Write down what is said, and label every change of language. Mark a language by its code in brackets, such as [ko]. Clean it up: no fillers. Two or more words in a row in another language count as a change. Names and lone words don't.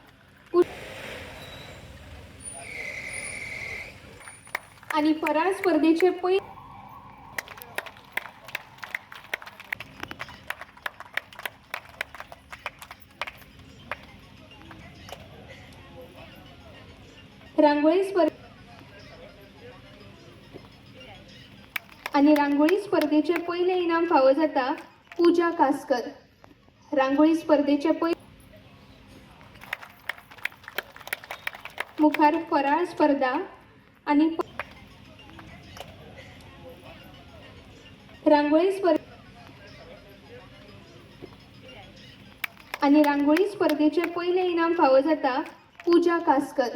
[kok] आणि फराळ स्पर्धेचे रांगोळी स्पर्धा आणि रांगोळी स्पर्धेचे पहिले इनाम फावो जाता पूजा कासकर. रांगोळी स्पर्धेचे मुखार फराळ स्पर्धा आणि रांगोळी स्पर्धेचे पहिले इनाम फावो जाता पूजा कासकर.